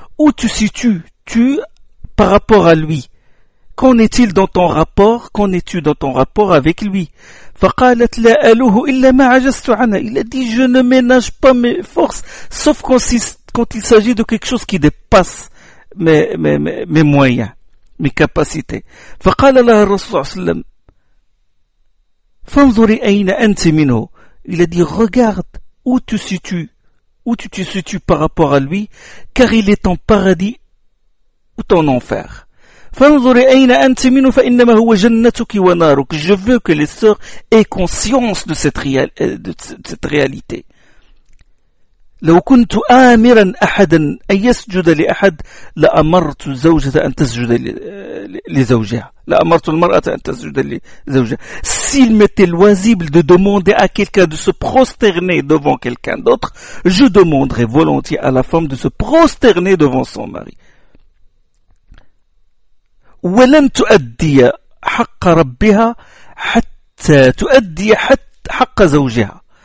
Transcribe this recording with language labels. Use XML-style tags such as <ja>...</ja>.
<fr>Où te situes-tu par rapport à lui? Qu'en est-il dans ton rapport? Qu'en es-tu dans ton rapport avec lui?</fr> <ar>فقالت لا اله الا ما عجزت عنه.</ar> <fr>Il a dit je ne ménage pas mes forces sauf quand il s'agit de quelque chose qui dépasse mes moyens, mes capacités.</fr> <ar>فقال لها الرسول صلى الله عليه وسلم فانظري اين انت منه.</ar> <fr>Il a dit regarde où te situes. Où tu te situes par rapport à lui, car il est en paradis ou en enfer. Je veux que les sœurs aient conscience de cette réalité.</fr> <ar>لو كنت آمرا أحدا أن يسجد لأحد لأمرت الزوجة أن تسجد لزوجها لأمرت المرأة أن تسجد لزوجها.</ar> <fr>S'il m'était loisible de demander à quelqu'un de se prosterner devant quelqu'un d'autre, je demanderais volontiers à la femme de se prosterner devant son mari.</fr> <ar>ولن تؤدي حق ربها حتى تؤدي حق زوجها.</ar>